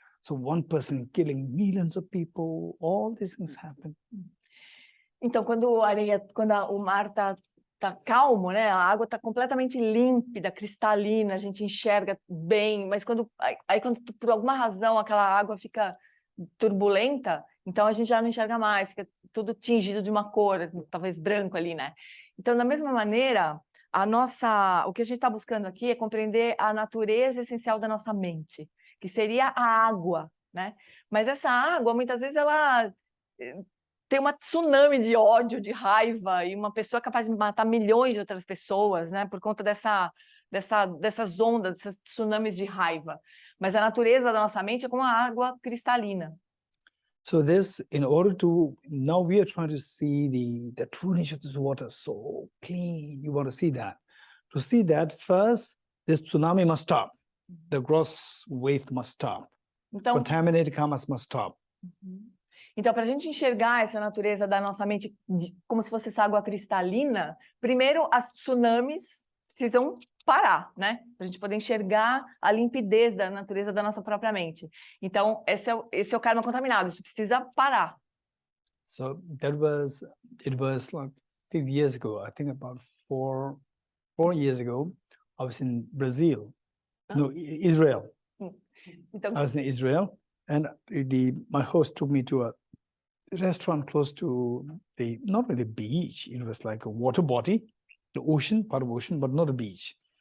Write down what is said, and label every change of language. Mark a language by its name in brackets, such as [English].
[English] So one person killing millions of people, all these things happen. [Portuguese] Então, quando o mar tá calmo, né? A água tá completamente límpida, cristalina, a gente enxerga bem, mas quando por alguma razão aquela água fica turbulenta, então a gente já não enxerga mais, fica tudo tingido de uma cor, talvez branco ali, né? Então, da mesma maneira, o que a gente está buscando aqui é compreender a natureza essencial da nossa mente, que seria a água, né? Mas essa água, muitas vezes, ela tem uma tsunami de ódio, de raiva, e uma pessoa é capaz de matar milhões de outras pessoas, né? Por conta dessas ondas, dessas tsunamis de raiva. Mas a natureza da nossa mente é como a água cristalina. [English] So in order to, now we are trying to see the true nature of this water, so clean, you want to see that. To see that, first, this tsunami must stop. The gross wave must stop. [Portuguese] Então, [English] contaminated karmas must stop. [Portuguese] Então, para a gente enxergar essa natureza da nossa mente como se fosse essa água cristalina, primeiro as tsunamis precisam parar, né? Para a gente poder enxergar a limpidez da natureza da nossa própria mente. Então, esse é o karma contaminado, isso precisa parar. [English] So it was like 5 years ago, I think about four years ago, I was in Brazil, no, Israel. [Portuguese] Então, [English] I was in Israel, and my host took me to a restaurant close to not really the beach, it was like a water body, the ocean, part of ocean, but not a beach.